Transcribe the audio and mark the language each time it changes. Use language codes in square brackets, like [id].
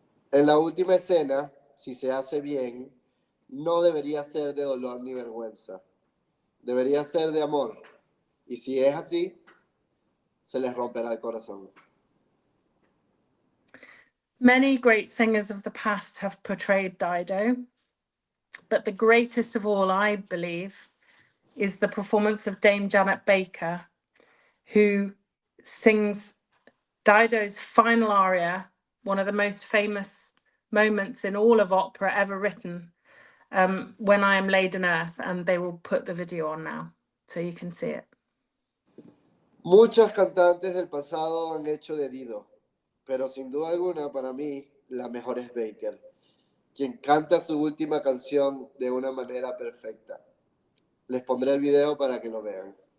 [es] En la última escena, si se hace bien, no debería ser de dolor ni vergüenza. Debería ser de amor. Y si es así, se les romperá el corazón. [en] Many great singers of the past have portrayed Dido, but the greatest of all, I believe, is the performance of Dame Janet Baker, who sings Dido's final aria, one of the most famous moments in all of opera ever written, When I Am Laid in Earth, and they will put the video on now, so you can see it. [es] Muchas cantantes del pasado han hecho de Dido, pero sin duda alguna, para mí, la mejor es Baker, quien canta su última canción de una manera perfecta. Les pondré el video para que lo vean.